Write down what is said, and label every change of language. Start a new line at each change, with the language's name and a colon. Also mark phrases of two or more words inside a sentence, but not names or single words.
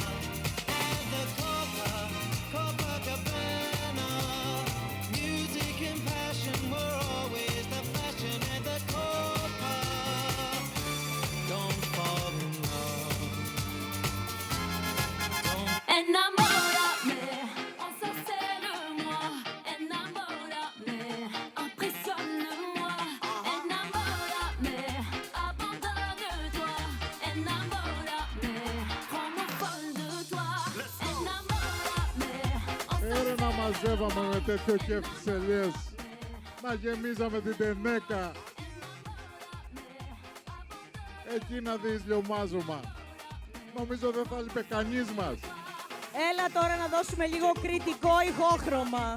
English: At the Copacabana, music and passion were always the fashion at the Copa. Don't fall in love.
Spanish: Enamórame,
French: ensorcelle-moi. Enamórame, impressionne-moi. Enamórame, abandonne-toi. Enamórame, rends-moi folle de toi.
Spanish: Enamórame,
Greek: Έρε να μαζεύαμε με τέτοιο κέφι τις ελιές. Να γεμίζαμε την τενέκα. Εκεί να δεις λιωμάζωμα. Νομίζω δεν θα λείπε κανείς μας. Έλα τώρα να δώσουμε λίγο κριτικό ηχόχρωμα.